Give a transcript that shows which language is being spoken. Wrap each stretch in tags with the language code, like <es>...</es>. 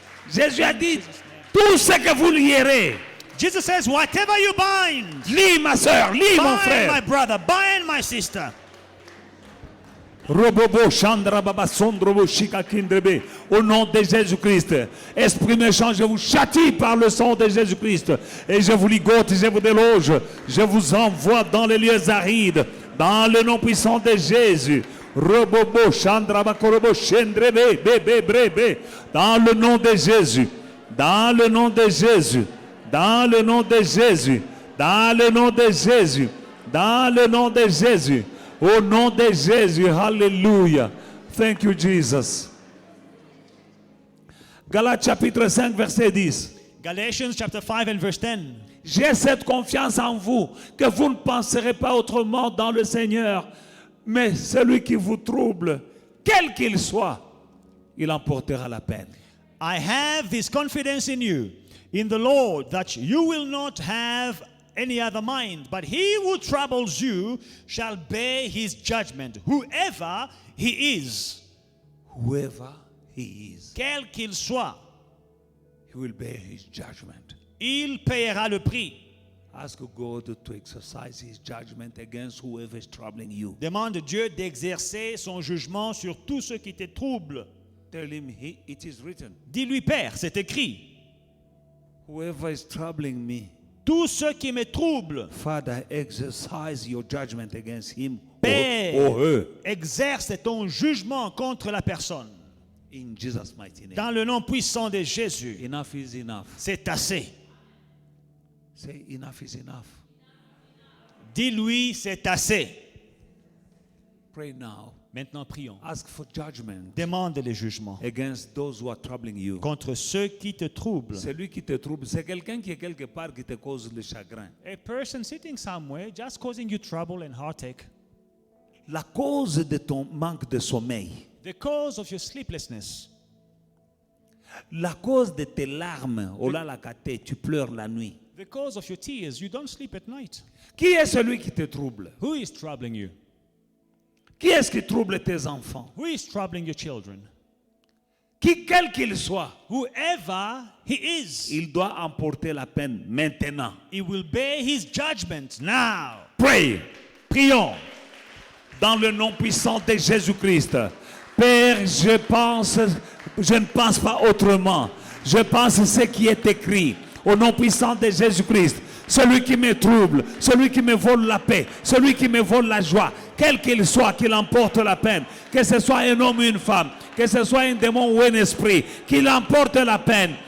<fr>Jésus a dit, tout ce que vous lierez.</fr> <en>Jesus says, whatever you bind.</en> <fr>Lis ma soeur, lis mon</fr> <en>Bind</en> <fr>frère.</fr> <en>my brother. Bind my sister. Robobo Chandra Baba Sondrobo Shika Kindrebe.</en> <fr>Au nom de Jésus-Christ, esprit méchant, je vous châtie par le sang de Jésus-Christ. Et je vous ligote, je vous déloge. Je vous envoie dans les lieux arides. Dans le nom puissant de Jésus. Robobo Chandra Bakorobo Shendrebe Bebe Brebe. Dans le nom de Jésus. Dans le nom de Jésus. Dans le nom de Jésus. Dans le nom de Jésus. Dans le nom de Jésus. Au nom de Jésus, Alléluia.</fr> <en>Thank you, Jesus.</en> <fr>Galates chapitre 5, verset 10.</fr> <en>Galatians chapter 5 and verse 10.</en> <fr>J'ai cette confiance en vous, que vous ne penserez pas autrement dans le Seigneur, mais celui qui vous trouble, quel qu'il soit, il emportera la peine.</fr> <en>I have this confidence in you, in the Lord, that you will not have any other mind, but he who troubles you shall bear his judgment, whoever he is. Whoever he is,</en> <fr>Quel qu'il soit,</fr> <en>he will bear his judgment.</en> <fr>il payera le prix.</fr> <en>Ask God to exercise his judgment against whoever is troubling you.</en> <fr>Demande à Dieu d'exercer son jugement sur tout ce qui te trouble.</fr> <en>Tell him, it is written.</en> <fr>Dis-lui, Père, c'est écrit.</fr> <en>Whoever is troubling me,</en> <fr>Tout ce qui me trouble,</fr> <en>Father, exercise your judgment against him</en> <fr>Père,</fr> <en>or her.</en> <fr>exerce ton jugement contre la personne.</fr> <en>In Jesus' mighty name.</en> <fr>Dans le nom puissant de Jésus,</fr> <en>Enough is enough.</en> <fr>c'est assez.</fr> <en>Say enough is enough.</en> <fr>Dis-lui, c'est assez.</fr> <en>Pray now.</en> <fr>Maintenant, prions.</fr> <en>Ask for judgment</en> <fr>Demande les jugements</fr> <en>against those who are troubling you.</en> <fr>contre ceux qui te troublent. Celui qui te trouble, c'est quelqu'un qui est quelque part qui te cause le chagrin.</fr> <en>A person sitting somewhere just causing you trouble and heartache.</en> <fr>La cause de ton manque de sommeil,</fr> <en>The cause of your sleeplessness.</en> <fr>la cause de tes larmes, oh là la caté, tu pleures la nuit.</fr> <en>The cause of your tears. You don't sleep at night.</en> <fr>Qui est celui qui te trouble?</fr> <en>Who is troubling you?</en> <fr>Qui est-ce qui trouble tes enfants?</fr> <en>Who is troubling your children?</en> <fr>Quel qu'il soit,</fr> <en>Whoever he is,</en> <fr>il doit emporter la peine maintenant.</fr> <en>he will bear his judgment now. Pray.</en> <fr>Prions. Dans le nom puissant de Jésus-Christ. Père, je ne pense pas autrement. Je pense ce qui est écrit. Au nom puissant de Jésus-Christ. Celui qui me trouble, celui qui me vole la paix, celui qui me vole la joie, quel qu'il soit, qu'il emporte la peine, que ce soit un homme ou une femme, que ce soit un démon ou un esprit, qu'il emporte la peine.</fr>